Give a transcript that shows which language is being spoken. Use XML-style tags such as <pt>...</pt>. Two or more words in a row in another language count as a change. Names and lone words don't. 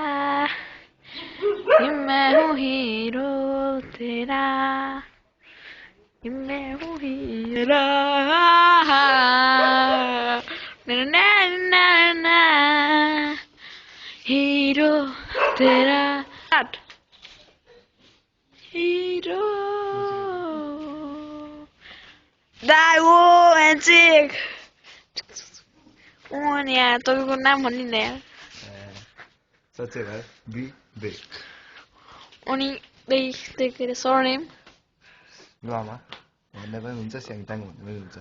<hi>कि मैं हूँ हीरो तेरा कि मैं हूँ हीरो ना ना ना हीरो तेरा हीरो</hi> <ne>दाइ ओ एन्चिक अनि यहाँ तपाईँको नाम भन्नु न यार अनि त्यही के अरे सरनेम लामा भन्ने पनि हुन्छ स्याङताङ भन्ने पनि हुन्छ</ne>